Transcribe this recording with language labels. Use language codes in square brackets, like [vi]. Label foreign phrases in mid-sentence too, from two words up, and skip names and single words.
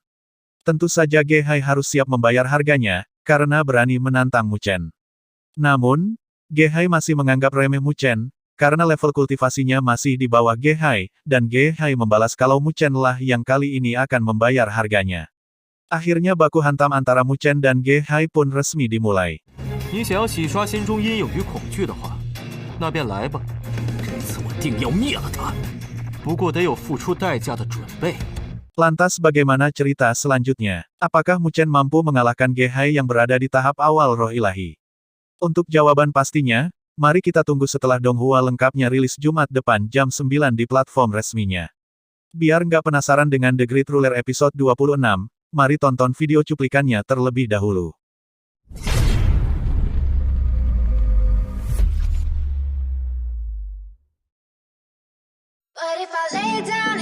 [id] Tentu saja Ge Hai harus siap membayar harganya, karena berani menantang Mu Chen. Namun, Ge Hai masih menganggap remeh Mu Chen, karena level kultivasinya masih di bawah Ge Hai, dan Ge Hai membalas kalau Mu Chen lah yang kali ini akan membayar harganya. Akhirnya baku hantam antara Mu Chen dan Ge Hai pun resmi dimulai. [zh] 你想要洗刷心中阴影与恐惧的话，那便来吧。这次我定要灭了他，不过得有付出代价的准备。 [id] Lantas bagaimana cerita selanjutnya? Apakah Mu Chen mampu mengalahkan Ge Hai yang berada di tahap awal roh ilahi? Untuk jawaban pastinya, mari kita tunggu setelah Donghua lengkapnya rilis Jumat depan jam 9 di platform resminya. Biar nggak penasaran dengan The Great Ruler episode 26, mari tonton video cuplikannya terlebih dahulu. [en] But if I lay down